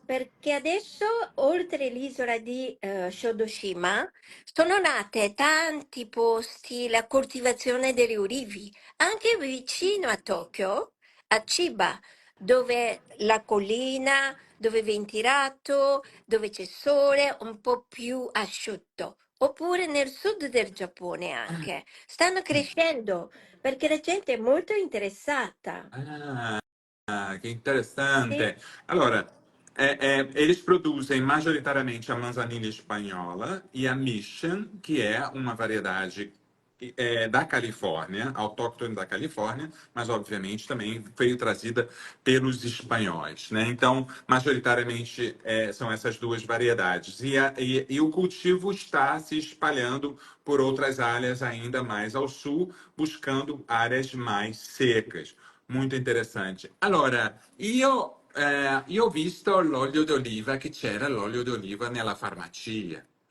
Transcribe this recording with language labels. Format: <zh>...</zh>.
<it>perché adesso oltre l'isola di Shodoshima sono nate tanti posti la coltivazione delle olivi, anche vicino a Tokyo, a Chiba, dove la collina, dove è ventilato, dove c'è sole, un po' più asciutto. Oppure nel sud del Giappone anche. Stanno crescendo perché la gente è molto interessata. Ah, che Sì, interessante.</it> <pt>Allora, eles produzem majoritariamente a manzanilla espanhola e a Mission, que é uma variedade da Califórnia, autóctone da Califórnia, mas obviamente também veio trazida pelos espanhóis, né? Então, majoritariamente são essas duas variedades. E o cultivo está se espalhando por outras áreas ainda mais ao sul, buscando áreas mais secas.</pt> <it>Molto interessante. Allora, io ho visto l'olio d'oliva, che c'era l'olio d'oliva nella farmacia.</it>